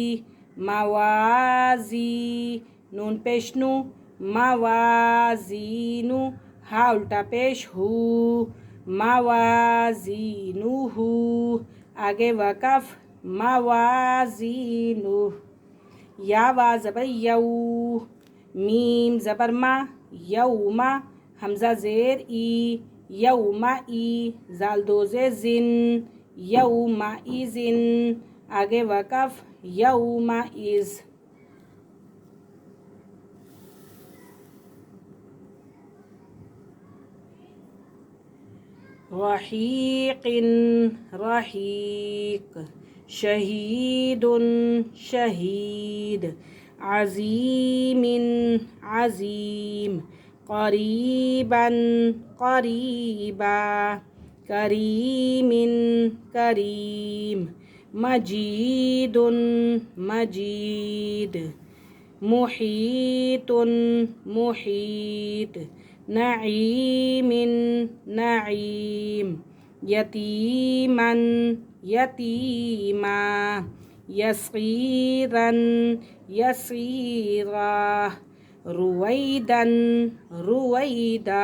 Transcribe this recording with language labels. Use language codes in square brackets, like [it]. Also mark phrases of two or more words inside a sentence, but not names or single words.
[ur] موازی، نون پیش نو، موازینو، ہا الٹا پیش ہو، موازینوہ، آگے وقف موازینو۔ یا وا زبر یو، میم زبر ما، یوما، حمزہ زیر ای، یومئی، زال دو زیر زن، یومئذن، آگے وقف یومئذ۔ [ar] رحیق، رحیق۔ شہید، شہید۔ عظیم، عظیم۔ قریبا، قریبا۔ کریم، کریم۔ مجید، مجید۔ محیط، محیط۔ نعیم، نعیم۔ یتیما، یتیما۔ یسقیرا، یسقیرا۔ رویدا، رویدا۔